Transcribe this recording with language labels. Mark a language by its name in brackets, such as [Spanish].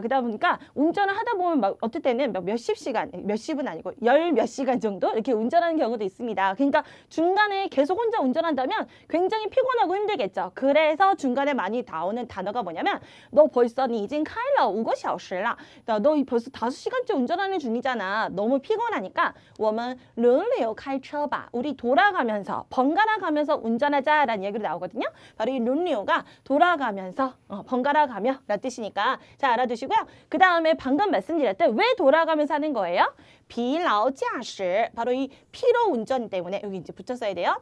[Korean] 그러다 보니까 운전을 하다 보면 막 어떨 때는 몇십 시간, 몇십은 아니고 열 몇 시간 정도 이렇게 운전하는 경우도 있습니다. 그러니까 중간에 계속 혼자 운전한다면 굉장히 피곤하고 힘들겠죠. 그래서 중간에 많이 나오는 단어가 뭐냐면 너 벌써 [Chinese] 你已经开了5个小时了. [Korean] 너 벌써 5시간째 운전하는 중이잖아. 너무 피곤하니까 [Chinese] 我们轮流开车吧. [Korean] 우리 돌아가면서 번갈아 가면서 운전하자라는 얘기로 나오거든요. 바로 이 轮流가 돌아가면서 번갈아 가며 라는 뜻이니까 잘 알아두시고요. 그 다음에 방금 말씀드렸듯 왜 돌아가면서 하는 거예요? 疲劳驾驶 바로 이 피로 운전 때문에 여기 이제 붙였어야 돼요.